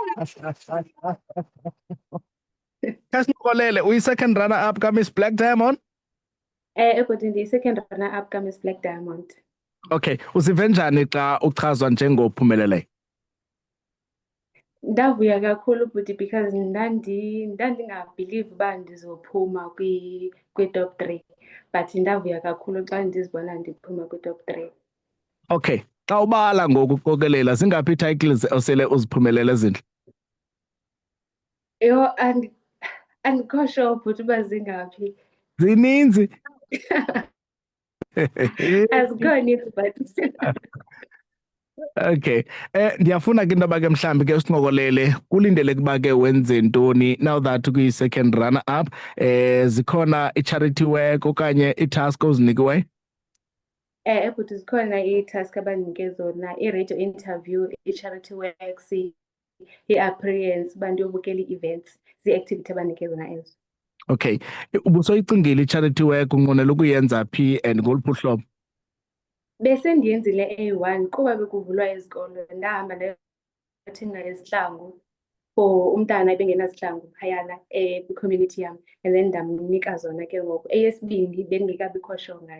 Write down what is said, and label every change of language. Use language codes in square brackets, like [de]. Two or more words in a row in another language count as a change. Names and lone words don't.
[xh] Khasinokolele, uyi- [en] second runner up [xh] ka-Miss Black Diamond? Ukuthi ndiyi- [en] second runner up [xh] ka-Miss Black Diamond. Okay, uzive njani xa uchazwa njengophumeleleyo? Ndavuya kakhulu bhuti because ndandingabhilivi uba ndizophuma kwi-top 3, but ndavuya kakhulu xa ndizibona ndiphuma kwi-top 3. Okay, xa ubala ngoku uqokelela zingaphi ii-titles osele uziphumelele ezintle? Yho, andikho sure bhuti uba zingaphi. Zininzi. Azikho ninzi but Okay. Ndiyafuna ke into yoba ke mhlawumbi ke usincokolele kulindele kuba ke wenze ntoni [en] now that [xh] kuyi-second runner up. Zikhona i- [en] charity work [xh] okanye ii-task ozinikiweyo? bhuti zikhona ii-task abandinike zona, i- [en] radio interview, [xh] i- [en] charity works, [xh] i-appearance, uba ndiyobukela ii-events, zii-activity abandinike zona ezo. Okay. Ubusoyicingile i- [en] charity work [xh] unqwenela ukuyenza phi and ngoluphi uhlobo? Besendiyenzile A1 kuba bekuvulwa izikolo, ndahamba ndayothenga izihlangu for umntana ebengenazihlangu phayana kwi-community yam, and then ndamnika zona ke ngoku. Eyesibini bendingekabikho sure ngayo.